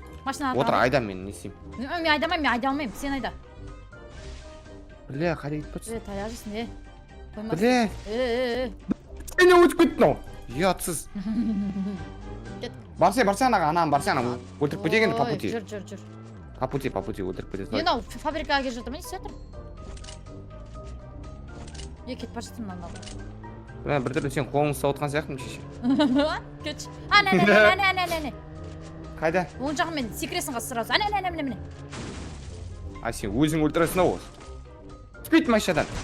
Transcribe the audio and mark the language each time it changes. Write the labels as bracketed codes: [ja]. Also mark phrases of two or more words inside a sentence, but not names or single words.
[kk] Машина отыр, айдам мен не істеймін. Мен айдамайым, мен айда алмайым. Сен айда. Қайда кетіп тұрсың? Таяқ жесін, Сен өтіп кеттің ау. Ұятсыз. Барсай анаған, барсай анаған. Өлтіріп кетеген [ru] по пути. [kk] Жүр. [ru] По пути [kk] өлтіріп кетесің. Фабрикаға келіп жатыр ма, не істеп жатыр? кетіп бара жатырмын мынау. Мен біртүрлі сен қолыңды ұстап отқан сияқтымын шеше. Кетші. Әне. Қайда? Оң жағымен секіресің қазір сразу. Әне. Сен өзің өлтіресің ау. Түспейді машинадан.